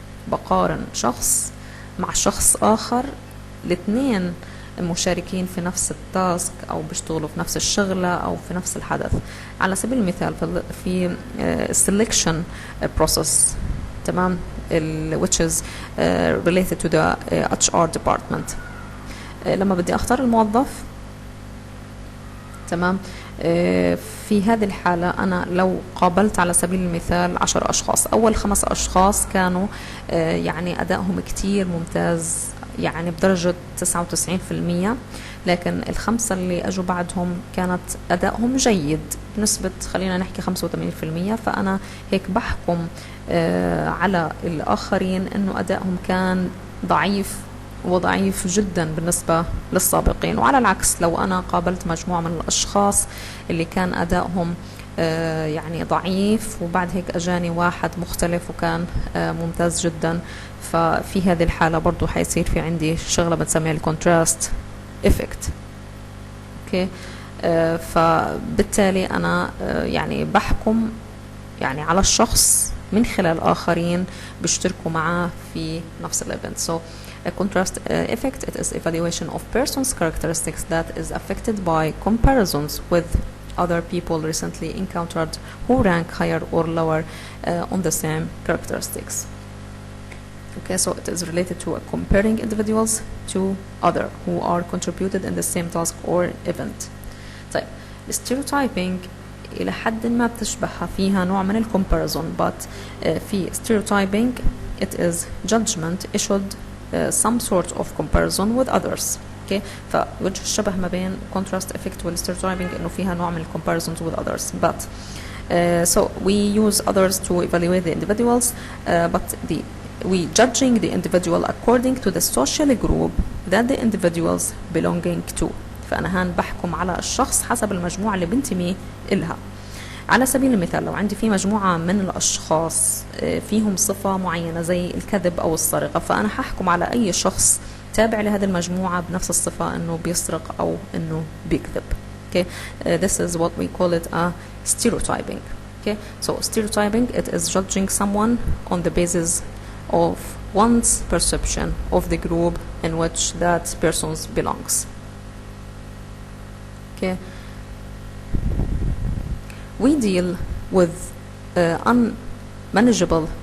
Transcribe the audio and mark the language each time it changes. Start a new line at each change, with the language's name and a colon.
Arabic: بقارن شخص مع شخص آخر، الاثنين مشاركين في نفس التاسك أو بيشتغلوا في نفس الشغلة أو في نفس الحدث. على سبيل المثال في selection process، تمام، which is related to the HR department. لما بدي أختار الموظف، تمام، في هذه الحالة أنا لو قابلت على سبيل المثال 10 أشخاص، أول 5 أشخاص كانوا يعني أدائهم كتير ممتاز، يعني بدرجة 99%، لكن ال5 اللي أجوا بعدهم كانت أدائهم جيد بنسبة خلينا نحكي 85%. فأنا هيك بحكم على الآخرين إنه أدائهم كان ضعيف وضعيف جدا بالنسبة للسابقين. وعلى العكس لو أنا قابلت مجموعة من الأشخاص اللي كان أدائهم يعني ضعيف وبعد هيك أجاني واحد مختلف وكان ممتاز جدا، ففي هذه الحالة برضو حيصير في عندي شغلة بنسميها الكونتراست إفكت. أوكي، فبالتالي أنا يعني بحكم يعني على الشخص من خلال آخرين بيشتركوا معاه في نفس الإيفنت.
English: So a contrast effect, it is evaluation of person's characteristics that is affected by comparisons with other people recently encountered who rank higher or lower on the same characteristics. Okay, so it is related to comparing individuals to other who are contributed in the same task or event.
Arabic: طيب
English: stereotyping
Arabic: إلى حد ما بتشبهها، فيها نوع من الكومباريزون،
English: but في stereotyping it is judgment issued some sort of comparison with others.
Arabic: Okay, فوجه الشبه ما بين contrast effect وال stereotyping إنه فيها نوع من
English: comparisons with others. But so we use others to evaluate the individuals, but we judging the individual according to the social group that the individuals belonging to.
Arabic: فأنا هان بحكم على الشخص حسب المجموعة اللي بنتمي إلها. على سبيل المثال لو عندي في مجموعة من الأشخاص فيهم صفة معينة زي الكذب أو السرقة، فأنا ححكم على أي شخص تابع لهذه المجموعة بنفس الصفة إنه بيسرق أو إنه بيكذب.
English: Okay, this is what we call it a stereotyping. Okay, so stereotyping, it is judging someone on the basis of one's perception of the group in which that person belongs. Okay, we deal with unmanageable